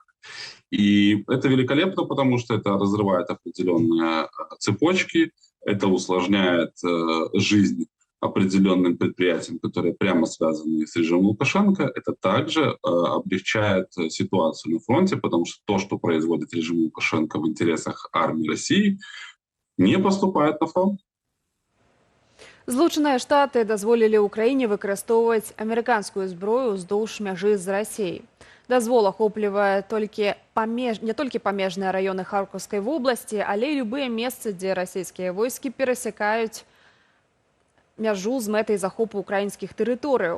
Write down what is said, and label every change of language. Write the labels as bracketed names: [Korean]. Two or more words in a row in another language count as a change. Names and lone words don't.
[Russian] И это великолепно, потому что это разрывает определенные цепочки, это усложняет жизнь определенным предприятиям, которые прямо связаны с режимом Лукашенко. Это также облегчает ситуацию на фронте, потому что то, что производит режим Лукашенко в интересах армии России, не поступает на фронт. [Belarusian] Злучаныя Штаты дазволілі ўкраіне выкарыстоўваць амерыканскую зброю ўздоўж мяжы з Расіяй. Дазвол ахоплівае не толькі памежныя раёны Харкаўскай вобласці, але і любыя месцы, дзе расійскія войскі перасякаюць мяжу з мэтай захопу украінскіх тэрыторыяў.